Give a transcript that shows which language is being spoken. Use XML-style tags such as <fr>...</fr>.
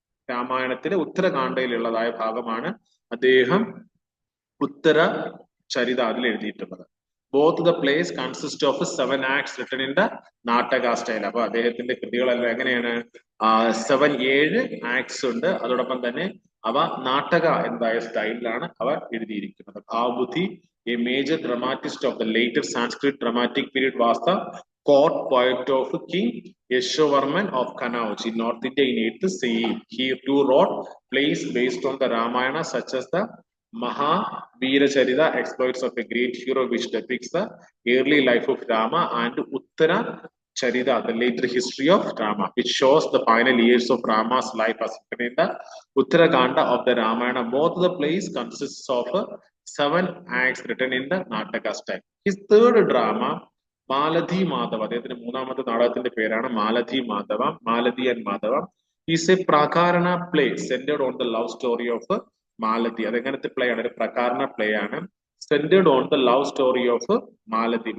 <ml>രാമായണത്തിലെ ഉത്തരകാണ്ഡയിലുള്ളതായ ഭാഗമാണ് അദ്ദേഹം ഉത്തര ചരിത അതിൽ എഴുതിയിട്ടുള്ളത്.</ml> <en>Both the plays consist of 7 acts written in the നാടക style.</en> <ml>അപ്പൊ അദ്ദേഹത്തിന്റെ കൃതികളെല്ലാം എങ്ങനെയാണ്? 7 acts ഉണ്ട്. അതോടൊപ്പം തന്നെ അവ നാടക എന്തായ സ്റ്റൈലിലാണ് അവ എഴുതിയിരിക്കുന്നത്.</ml> <en>Bhavabhuti, a major dramatist of the later Sanskrit dramatic period, was the court poet of King Yashovarman of Kannauj in North India in 8th CE. He too wrote plays based on the Ramayana such as the Mahavira exploits of a great hero which depicts the early life of Rama, and Uttara Charita, the later history of Rama, which shows the final years of Rama's life as written in the Uttarakanda of the Ramayana. Both the plays consists of 7 acts written in the Nataka style. His third drama, Malati Madhava,</en> <ml>അദ്ദേഹത്തിന്റെ മൂന്നാമത്തെ നാടകത്തിന്റെ പേരാണ് മാലധി Madhava,</ml> <en>Malati and Madhava, is a prakarana play centred on the love story of Malati.</en> <ml>അതെങ്ങനത്തെ play ആണ്? ഒരു പ്രകാരണ play ആണ്.</ml> <en>Centred on the love story of Malati.</en>